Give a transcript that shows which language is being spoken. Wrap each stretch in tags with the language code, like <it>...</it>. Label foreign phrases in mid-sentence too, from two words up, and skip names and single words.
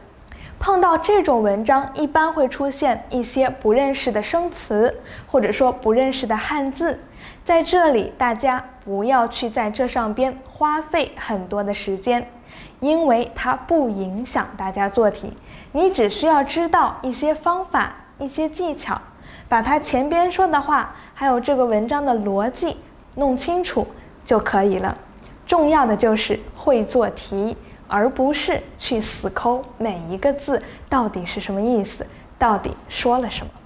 <zh>碰到這種文章，一般會出現一些不認識的生詞，或者說不認識的漢字。在這裡，大家不要去在這上邊花費很多的時間，因為它不影響大家做題。你只需要知道一些方法、一些技巧，把它前邊說的話，還有這個文章的邏輯弄清楚就可以了。重要的就是會做題，而不是去死摳每一個字到底是什麼意思，到底說了什麼。</zh>